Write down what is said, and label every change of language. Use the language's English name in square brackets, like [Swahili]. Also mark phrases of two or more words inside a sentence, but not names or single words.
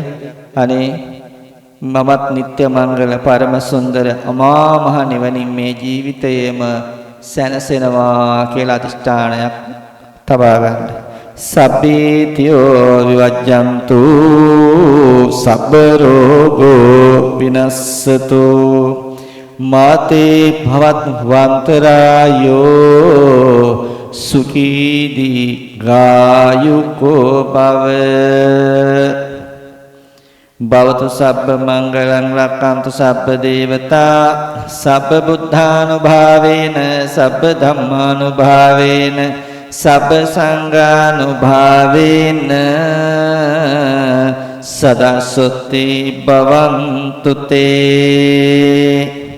[Sinhala] අනේ මමත් නිත්‍ය මංගල පරම සුන්දර අමා මහ නිවනින් මේ ජීවිතයේම සැනසෙනවා කියලා අදිෂ්ඨානයක් තබා ගන්න. [Pali] සබ්බීතියෝ විවජ්ජන්තු සබ්බ රෝගෝ විනස්සතු මාතේ භවත් වන්තරායෝ සුඛී දීඝායුකෝ භව භවතු සබ්බ මංගලං රක්ඛන්තු සබ්බ දේවතා සබ්බ බුද්ධානුභාවේන සබ්බ ධම්මානුභාවේන සබ්බ සංඝානුභාවේන සදා සොත්ති භවන්තු තේ